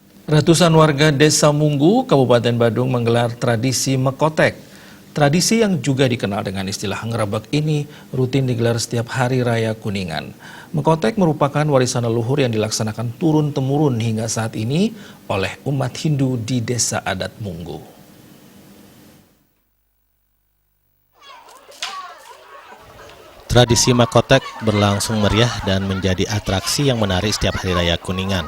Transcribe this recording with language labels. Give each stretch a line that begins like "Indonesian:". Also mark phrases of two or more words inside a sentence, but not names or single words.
Indonesian: Ratusan warga Desa Munggu, Kabupaten Badung menggelar tradisi Mekotek. Tradisi yang juga dikenal dengan istilah ngerebek ini rutin digelar setiap hari raya Kuningan. Mekotek merupakan warisan leluhur yang dilaksanakan turun-temurun hingga saat ini oleh umat Hindu di Desa Adat Munggu. Tradisi Mekotek berlangsung meriah dan menjadi atraksi yang menarik setiap hari raya Kuningan.